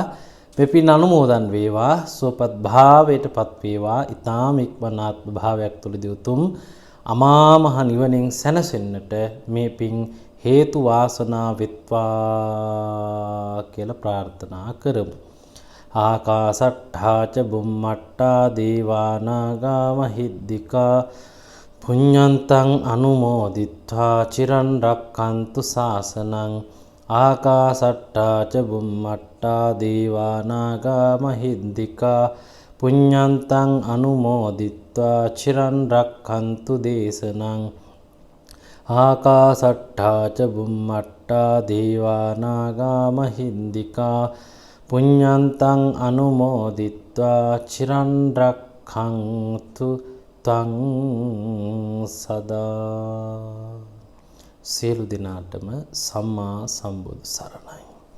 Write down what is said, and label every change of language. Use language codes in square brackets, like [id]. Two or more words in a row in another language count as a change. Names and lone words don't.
[si] මේ පින් අනුමෝදන් වේවා. සුවපත් භාවයටපත් වේවා. ඊ타ම ඉක්මන ආත්ම භාවයක් තුළදී උතුම් අමා මහ නිවනින් සැනසෙන්නට මේ පින් හේතු වාසනා වෙත්වා කියලා ප්‍රාර්ථනා කරමු. [pi] ආකාසට්ඨා ච බුම්මට්ටා දේවා නාග මහිද්దికා පුඤ්ඤන්තං අනුමෝදිත්වා චිරන් රක්ඛන්තු ශාසනං. ආකාසට්ඨා ච බුම්මට්ටා දේවා නාග මහිද්దికා පුඤ්ඤන්තං අනුමෝදිත්වා චිරන් රක්ඛන්තු දේශනං. ආකාසට්ඨා ච බුම්මට්ටා දේවා නාග මහිද්దికා පුඤ්ඤන්තං අනුමෝදිත්වා චිරන් රක්ඛන්තු තං සදා. [si] සියලු දෙනාටම සම්මා සම්බුදු සරණයි.